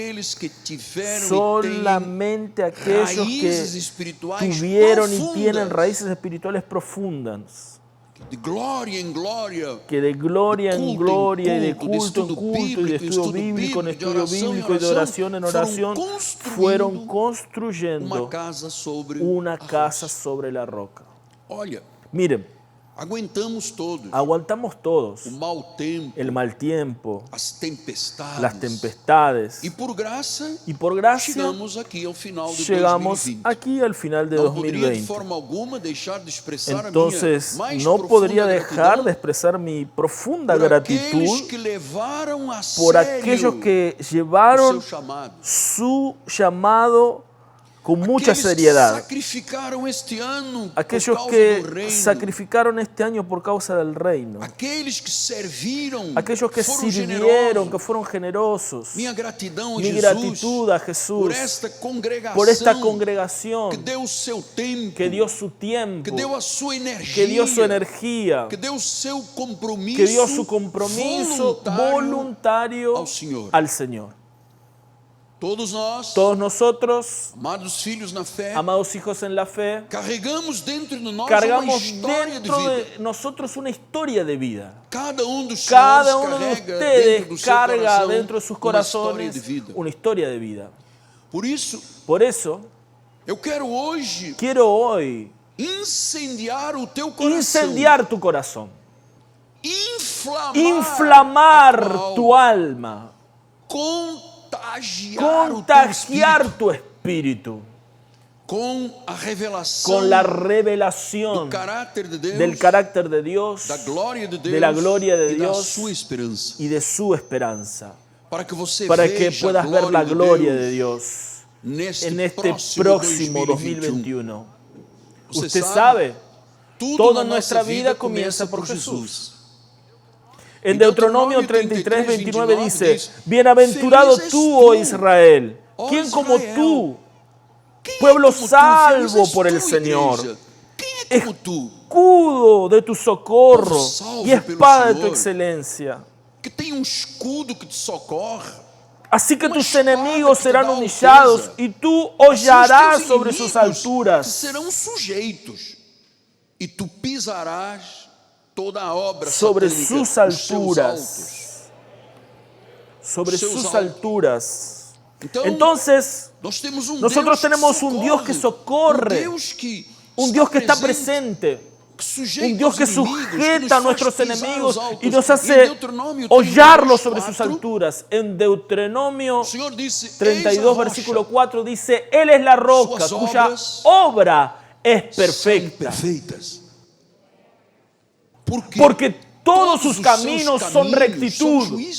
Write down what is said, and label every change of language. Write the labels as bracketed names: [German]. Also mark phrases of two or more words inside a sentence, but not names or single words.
[Spanish] Solamente aquellos que tuvieron y tienen raíces espirituales profundas, que de gloria en gloria y de culto en culto y de estudio bíblico en estudio bíblico y de oración en oración fueron construyendo una casa sobre la roca. Miren, [Portuguese] aguentamos todos [Spanish] aguantamos todos [Portuguese] o mau tempo, [Spanish] el mal tiempo, [Portuguese] as tempestades. [Spanish] las tempestades. [Portuguese] E por graça, [Spanish] Y por gracia [Portuguese] chegamos aqui ao final de [Spanish] llegamos 2020. aquí al final de [Portuguese] Não poderia de [Spanish] 2020. [Portuguese] forma alguma deixar de expressar [Spanish] Entonces, [Portuguese] a minha mais [Spanish] no podría [Portuguese] profunda [Spanish] dejar [Portuguese] gratidão [Spanish] de expresar mi profunda [Portuguese] por aqueles [Spanish] gratitud [Portuguese] que levaram a [Spanish] por [Portuguese] sério [Spanish] aquellos que [Portuguese] o [Spanish] llevaron [Portuguese] seu chamado. [Spanish] su llamado con mucha [Portuguese] Aqueles que [Spanish] seriedad. [Portuguese] sacrificaram este ano por [Spanish] Aquellos [Portuguese] causa do [Spanish] que [Portuguese] reino. [Spanish] sacrificaron este año por causa del reino. [Portuguese] Aqueles que serviram, [Spanish] Aquellos que [Portuguese] foram [Spanish] sirvieron, [Portuguese] generosos. [Spanish] que fueron generosos. [Portuguese] Minha gratidão a [Spanish] Mi [Portuguese] Jesus [Spanish] gratitud a [Portuguese] por [Spanish] Jesús [Portuguese] esta congregação [Spanish] por esta congregación [Portuguese] que deu o seu tempo, [Spanish] que dio su tiempo, [Portuguese] que deu a sua energia, [Spanish] que dio su energía, [Portuguese] que deu o seu compromisso, [Spanish] que dio su compromiso voluntario [Portuguese] ao Senhor. [Spanish] al Señor. [Portuguese] Todos nós, [Spanish] Todos nosotros, [Portuguese] amados filhos na fé, [Spanish] amados hijos en la fe, [Portuguese] carregamos dentro de nós uma [Spanish] cargamos [Portuguese] história de [Spanish] dentro [Portuguese] vida. [Spanish] de nosotros una historia de vida. [Portuguese] Cada dos [Spanish] Cada [Portuguese] senhores [Spanish] uno de [Portuguese] carrega dentro do [Spanish] ustedes [Portuguese] seu [Spanish] carga [Portuguese] coração [Spanish] dentro de sus [Portuguese] uma história [Spanish] corazones [Portuguese] de vida. [Spanish] una historia de vida. [Portuguese] Por isso, eu eu quero hoje [Spanish] quiero hoy [Portuguese] incendiar o teu coração, [Spanish] incendiar tu corazón, [Portuguese] inflamar a tua [Spanish] tu alma, contagiar tu espíritu [Portuguese] com a revelação [Spanish] con la revelación [Portuguese] do caráter de Deus, [Spanish] del carácter de Dios, [Portuguese] da glória de Deus [Spanish] de la gloria de [Portuguese] e da [Spanish] Dios [Portuguese] sua esperança. [Spanish] y de su esperanza, [Portuguese] Para que você [Spanish] para que [Portuguese] veja [Spanish] puedas [Portuguese] a [Spanish] ver la gloria de [Portuguese] Deus [Spanish] Dios [Portuguese] neste [Spanish] en este próximo 2021. [Portuguese] Você [Spanish] Usted sabe, [Portuguese] tudo [Spanish] toda [Portuguese] na [Spanish] nuestra [Portuguese] nossa [Spanish] vida comienza por [Portuguese] Jesus. [Spanish] Jesús. En Deuteronomio 33, 29 dice, bienaventurado tú, oh Israel, ¿quién como tú, pueblo salvo por el Señor, escudo de tu socorro y espada de tu excelencia? [Portuguese] Que tem escudo que te socorre. [Spanish] Así que tus enemigos serán humillados y tú hollarás sobre sus alturas. [Portuguese] Serão sujeitos e tu pisarás toda a obra [Spanish] sobre [Portuguese] satânica, [Spanish] sus [Portuguese] os seus [Spanish] alturas. [Portuguese] altos. Sobre Seus [Spanish] sus [Portuguese] altos. [Spanish] alturas. [Portuguese] Então, [Spanish] Entonces, nosotros tenemos un Dios que socorre, un Dios que está presente, un Dios que sujeta a nuestros enemigos y nos hace hollarlos sobre sus alturas. En Deuteronomio 32, versículo 4 dice, Él es la roca cuya obra es perfecta, porque todos sus caminos son rectitud.